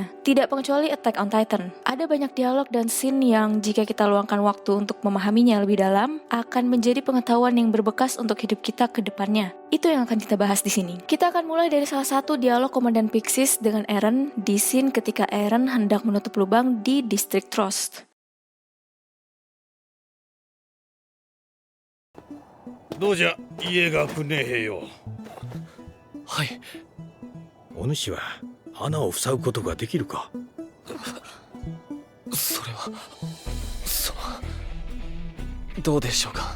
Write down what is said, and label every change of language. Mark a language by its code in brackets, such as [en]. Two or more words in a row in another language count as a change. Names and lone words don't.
[id] Tidak pengecuali Attack on Titan. Ada banyak dialog dan scene yang jika kita luangkan waktu untuk memahaminya lebih dalam, akan menjadi pengetahuan yang berbekas untuk hidup kita ke depannya. Itu yang akan kita bahas di sini. Kita akan mulai dari salah satu dialog Komandan Pixis dengan Eren di scene ketika Eren hendak menutup lubang di distrik Trost. [ja] どうじゃ家がくねえよ。はい。お主は穴を塞ぐことができるか。それはどうでしょうか。